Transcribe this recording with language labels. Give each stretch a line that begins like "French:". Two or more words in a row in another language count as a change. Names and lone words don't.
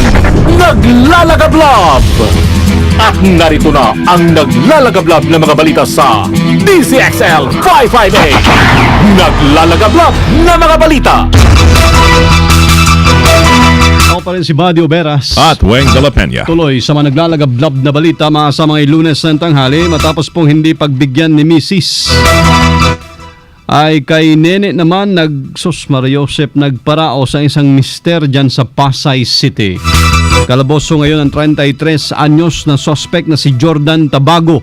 Filipino: Naglalagablab! At narito na ang naglalagablab na mga balita sa DCXL 558. Naglalagablab na mga balita. Ako pa rin si Badio Beras. At Weng de la Peña. Tuloy sa mga naglalagablab na balita mga sa mga Lunes ng tanghali matapos pong hindi pagbigyan ni Mrs. ay kay Nene naman Maria-Josep nagparao sa isang mister dyan sa Pasay City. Kalaboso ngayon ang 33 anyos na suspect na si Jordan Tabago.